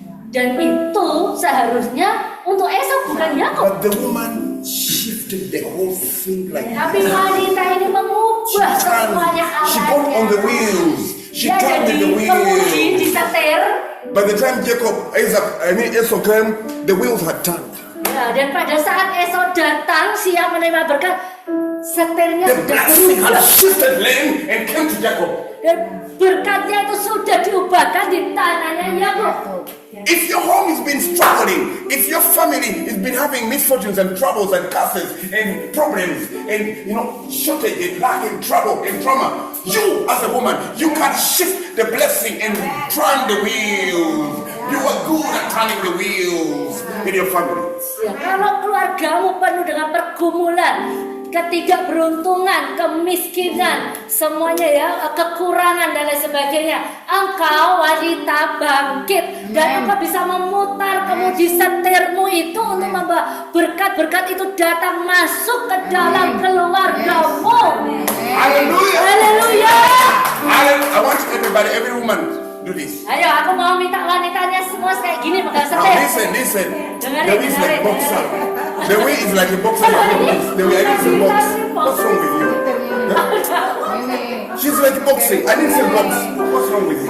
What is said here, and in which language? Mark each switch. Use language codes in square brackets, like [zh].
[id] Dan itu seharusnya untuk Esau, bukan Yakub. [en] But the woman shifted the whole thing like [id] Tapi wanita ini mengubah semuanya [en] she got on [id] awalnya. [en] the wheels. She [id] Dia [en] turned [id] jadi [en] the [id] kemudi, [en] wheels. [id] disetir. [en] By the time Esau came, the wheels had turned. [id] Ya, dan pada saat Esau datang siap menerima berkat, setirnya [en] The [id] sudah [en] blessing had [id] berubah. [en] shifted lane and came to Jacob. [id] Dan berkatnya itu sudah diubahkan di tanahnya Yakub. [en] If your home has been struggling, if your family has been having misfortunes and troubles and curses and problems and shortage and lack and trouble and trauma, you as a woman, you can shift the blessing and turn the wheels. You are good at turning the wheels in your family. [id] Ya, kalau keluargamu penuh dengan pergumulan, ketidakberuntungan, kemiskinan, semuanya ya, kekurangan dan lain sebagainya, engkau wanita bangkit dan engkau bisa memutar kemudi setirmu itu untuk membawa berkat-berkat itu datang masuk ke dalam keluargamu. [en] Hallelujah! [id] Haleluya. [en] I want everybody, every woman, do this. [id] Ayo, aku mau minta wanitanya semua kayak gini pegang [en] Now [id] setir. [en] listen. [id] Dengarin, [en] The way is like [id] dengarin. [en] boxer. The way is like a boxer. The way I need to box. What's wrong with you? She's like boxing. I need to box. What's wrong with you?